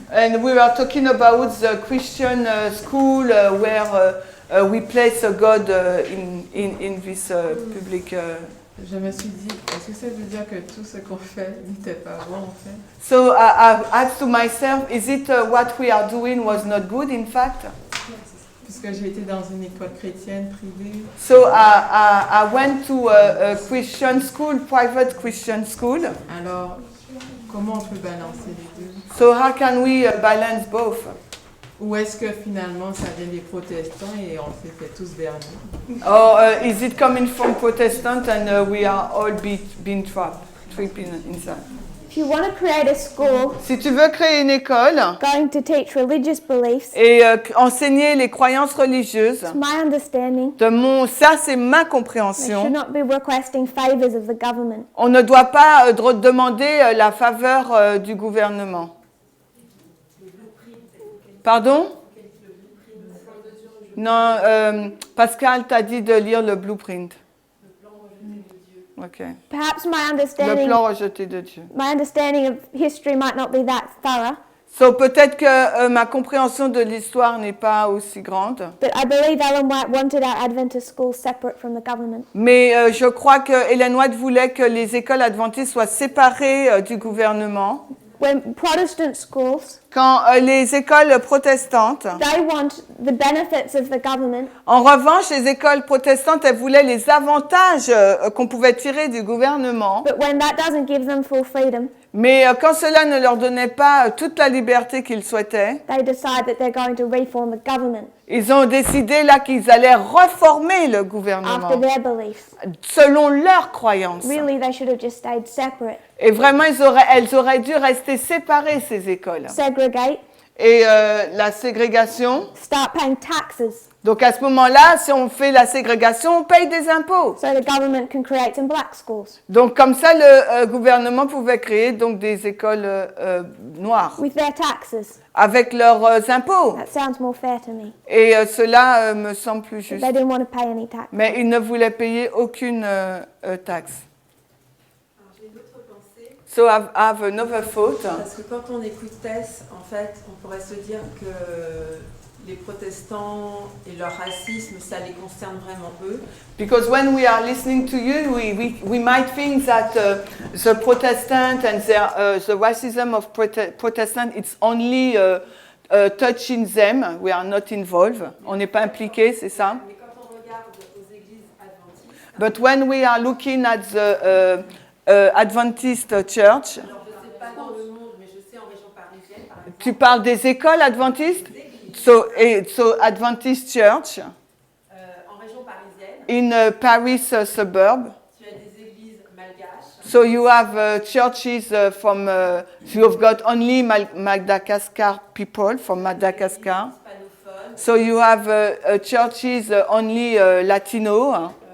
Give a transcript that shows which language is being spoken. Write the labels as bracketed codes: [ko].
[en] and we were talking about the Christian school where we place God in this public. [fr] je me suis dit, est-ce que ça veut dire que tout ce qu'on fait n'était pas bon en fait? [en] So I asked to myself, is it what we are doing was not good in fact? [fr] Puisque j'ai été dans une école chrétienne privée, [en] So I went to a Christian school, private Christian school. [fr] alors comment on peut balancer les deux? [en] So how can we balance both? [fr] Ou est-ce que finalement ça vient des protestants et on s'est fait tous berner? [en] Or is it coming from Protestant and we are all being trapped inside? If you want to create a school [fr] Si tu veux créer une école [en] going to teach religious beliefs, [fr] et enseigner les croyances religieuses, [en] to my understanding, [fr] ça c'est ma [en] they should [fr] compréhension. [en] not be requesting favors of the government. [fr] On ne doit pas demander la faveur du gouvernement. Pardon? Non, Pascal t'a dit de lire le blueprint. Ok. [en] Perhaps [fr] Le plan rejeté de Dieu. [en] my understanding of history might not be that thorough, [fr] So, peut-être que ma compréhension de l'histoire n'est pas aussi grande, [en] but I believe Ellen White wanted our Adventist schools separate from the government. [fr] mais je crois que Ellen White voulait que les écoles adventistes soient séparées du gouvernement. [en] When Protestant schools, [fr] Quand les écoles protestantes, [en] they want the benefits of the government, [fr] en revanche, les écoles protestantes, elles voulaient les avantages qu'on pouvait tirer du gouvernement, [en] but when that doesn't give them full freedom, [fr] mais quand cela ne leur donnait pas toute la liberté qu'ils souhaitaient, [en] they decide that they're going to reform the government [fr] ils ont décidé là qu'ils allaient reformer le gouvernement [en] after their beliefs. [fr] selon leurs croyances. [en] Really, they should have just stayed separate. [fr] Et vraiment, elles auraient dû rester séparées, ces écoles. [en] Segregate, [fr] Et la ségrégation. [en] Start paying taxes [fr] Donc à ce moment-là, si on fait la ségrégation, on paye des impôts. [en] so the government can create some black schools [fr] Donc comme ça, le gouvernement pouvait créer donc des écoles noires [en] with their taxes. [fr] avec leurs impôts. [en] That sounds more fair to me. [fr] Et cela me semble plus [en] But [fr] juste. [en] they didn't want to pay any tax. [fr] Mais ils ne voulaient payer aucune taxe. Alors, j'ai une autre pensée. [en] So I have another thought. [fr] Parce que quand on écoute Tess, en fait, on pourrait se dire que les protestants et leur racisme, ça les concerne vraiment eux. [en] Because when we are listening to you, we might think that the Protestant and the racism of Protestant, it's only touching them. We are not involved. [fr] On n'est pas impliqué, c'est ça? Mais quand on regarde aux églises adventistes, [en] But when we are looking at the Adventist church, [fr] alors je ne sais pas dans le monde, mais je sais en région parisienne, par exemple, tu parles des écoles adventistes? [en] So Adventist church [fr] en région parisienne, [en] in Paris suburb. [fr] tu as des églises malgaches, [en] So you have churches from, you've got only Madagascar people from Madagascar. [fr] hispanophones, [en] So you have churches only Latino,